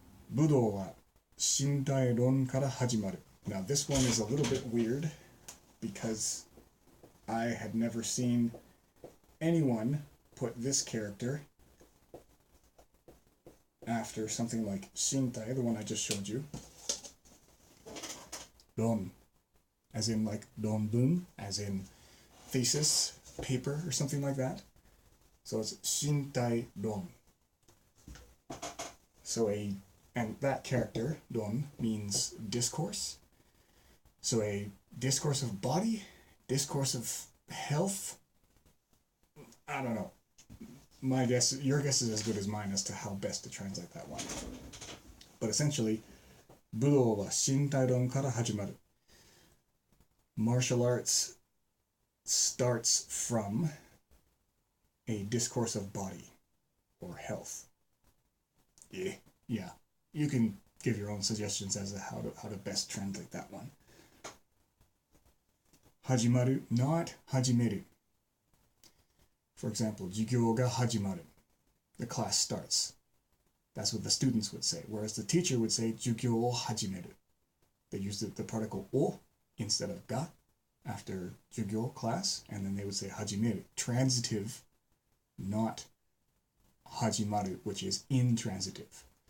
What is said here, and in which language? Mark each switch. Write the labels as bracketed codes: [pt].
[ja] 武道は身体論から始まる. [en] Now this one is a little bit weird because I had never seen anyone put this character after something like Shintai, the one I just showed you. Ron, as in like donbun, as in thesis, paper, or something like that. So it's Shintai Ron. And that character, Ron, means discourse. So a discourse of body, discourse of health. I don't know. Your guess is as good as mine as to how best to translate that one. But essentially, [ja] 武道は身体論から始まる. [en] Martial arts starts from a discourse of body or health. Yeah. You can give your own suggestions as to how to best translate that one. [ja] 始まる, not 始める. [en] For example, [ja] 授業が始まる. [en] The class starts. That's what the students would say. Whereas the teacher would say [ja] 授業を始める. [en] They used the particle を instead of が after 授業 class, and then they would say 始める. Transitive, not 始まる, which is intransitive.